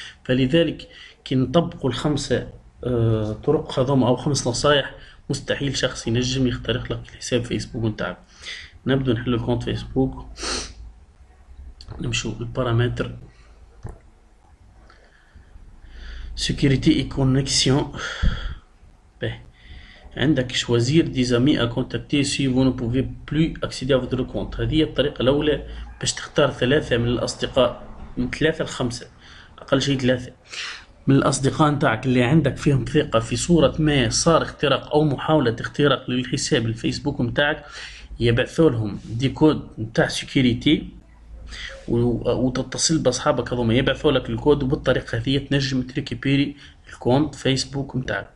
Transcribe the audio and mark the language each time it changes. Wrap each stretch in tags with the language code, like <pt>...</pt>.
<ar>فلذلك كي نطبقوا الخمسة طرق هذوما او خمس نصايح مستحيل شخص ينجم يخترق لك الحساب فيسبوك نتاعك. نبدو نحل الكونت فيسبوك، نمشوا البارامتر سيكوريتي اي كونيكسيون. عندك</ar> <fr>choisir des amis à contacter si vous ne pouvez plus accéder à votre compte.</fr> <ar>هذه الطريقة الأولى باش تختار ثلاثة من الأصدقاء، من ثلاثة لخمسة، أقل شيء ثلاثة من الأصدقاء نتاعك اللي عندك فيهم ثقة في صورة ما صار اختراق أو محاولة اختراق للحساب الفيسبوك نتاعك، يبعثوا لهم دي كود نتاع سيكوريتي وتتصل بأصحابك هذوما يبعثوا لك الكود، وبالطريقة هذه تنجم تريكيبيري الكونت فيسبوك نتاعك.</ar>